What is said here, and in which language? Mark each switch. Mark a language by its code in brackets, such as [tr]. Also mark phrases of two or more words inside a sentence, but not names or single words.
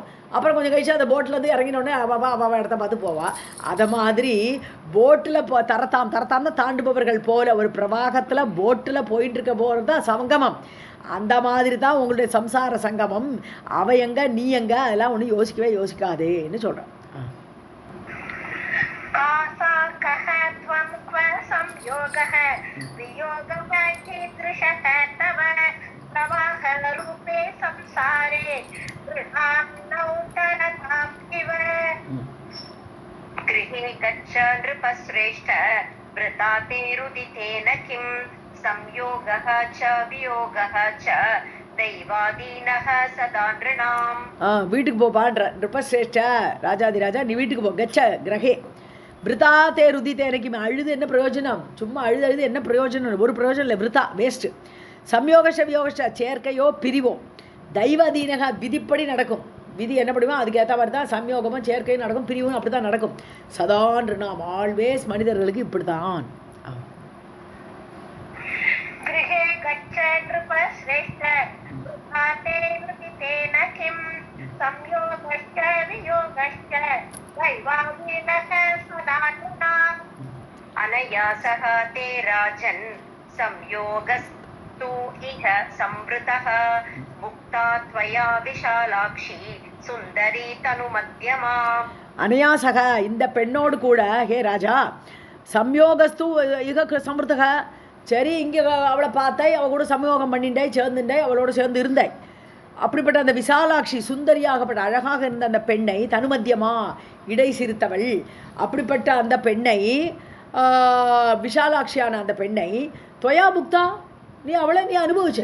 [ta] அப்புறம் கொஞ்சம் கழிச்சு அந்த போட்டிலேருந்து இறங்கினோடனே அவள் இடத்த பார்த்து போவாள். அதை மாதிரி போட்டில் தரத்தாம்னு தாண்டுபவர்கள் போல ஒரு பிரவாகத்தில் போட்டில் போயிட்டு இருக்க போகிறது தான் சங்கமம். அந்த மாதிரி தான் உங்களுடைய சம்சார சங்கமம். அவ எங்க நீ எங்க அதெல்லாம் ஒன்றும் யோசிக்கவே யோசிக்காதேன்னு சொல்கிறேன். [sa] संयोगः वियोगः कीदृशः तव प्रवाहरूपे संसारे नृणां नौतरताम् इव गृहे गच्छ नृपश्रेष्ठ वृता ते रुदितेन किं संयोगः च वियोगः च दैवादीनः सदा नृणाम्. [ta] வீட்டுக்கு போப்பான்ற நிருபஸ்ரேஷ்ட ராஜாதிராஜா, நீ வீட்டுக்கு போ. [sa] கச்ச கிரகே விருதா தே ருதித்தே, [ta] எனக்கு அழுது என்ன பிரயோஜனம், சும்மா அழுது என்ன பிரயோஜனம், ஒரு பிரயோஜனம் இல்லை, விருதா வேஸ்ட்டு. [sa] சம்யோகஷ வியோகஷ [ta] சேர்க்கையோ பிரிவோ தெய்வாதீனக விதிப்படி நடக்கும். விதி என்ன பண்ணுமோ அதுக்கேற்ற மாதிரி தான் சம்யோகமும் சேர்க்கையும் நடக்கும், பிரிவும் அப்படி தான் நடக்கும். சதான் நாம் ஆல்வேஸ் மனிதர்களுக்கு இப்படி தான். [sa] अनयासः ते राजन् संयोगस्तु इह संवृतः मुक्ता त्वया विशालाक्षी सुन्दरी तनुमध्यमा. [ta] அனயாசக இந்த பெண்ணோடு கூட ஹே ராஜா [sa] சம்யோகஸ்து இக சம்ருதக, [ta] சரி இங்கே அவளை பார்த்தாய், அவள் கூட சம்யோகம் பண்ணிண்டாய், சேர்ந்துண்டாய், அவளோட சேர்ந்து இருந்தாய். அப்படிப்பட்ட அந்த விசாலாட்சி சுந்தரியாகப்பட்ட அழகாக இருந்த அந்த பெண்ணை தனுமத்தியமா இடை சிறுத்தவள், அப்படிப்பட்ட அந்த பெண்ணை விஷாலாட்சியான அந்த பெண்ணை [sa] துவயா புக்தா [ta] நீ அனுபவிச்ச.